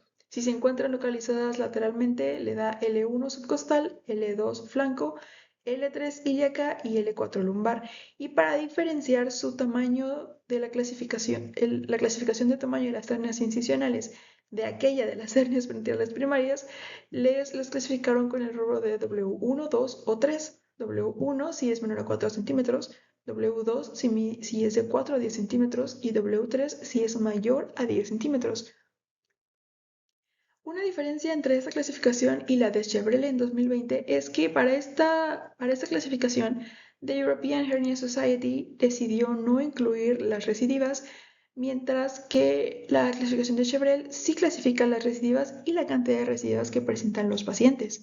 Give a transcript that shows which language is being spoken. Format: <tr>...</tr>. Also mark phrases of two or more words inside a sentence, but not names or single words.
<es>Si se encuentran localizadas lateralmente, le da L1 subcostal, L2 flanco, L3 ilíaca y L4 lumbar. Y para diferenciar su tamaño de la clasificación de tamaño de las hernias incisionales de aquella de las hernias ventrales primarias, las clasificaron con el rubro de W1, 2 o 3. W1 si es menor a 4 centímetros, W2 si es de 4 a 10 centímetros y W3 si es mayor a 10 centímetros. Una diferencia entre esta clasificación y la de Chevrolet en 2020 es que para esta clasificación, The European Hernia Society decidió no incluir las recidivas, mientras que la clasificación de Chevrolet sí clasifica las recidivas y la cantidad de recidivas que presentan los pacientes.</es>